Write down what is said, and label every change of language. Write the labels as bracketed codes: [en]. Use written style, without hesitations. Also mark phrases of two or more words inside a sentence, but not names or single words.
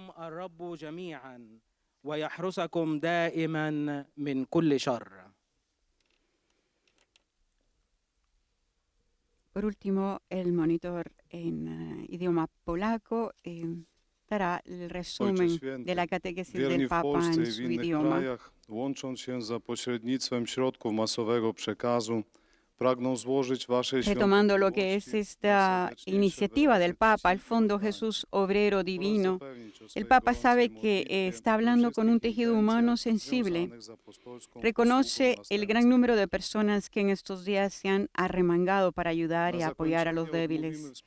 [es] Por último, el monitor en idioma polaco dará el resumen de la catequesis del Papa en su idioma. [pl] Łącząc się za pośrednictwem środków masowego przekazu, pragną złożyć wasze [es] Retomando lo que es esta iniciativa del Papa, al Fondo Jesús Obrero Divino, el Papa sabe que está hablando con un tejido humano sensible. Reconoce el gran número de personas que en estos días se han arremangado para ayudar y apoyar a los débiles.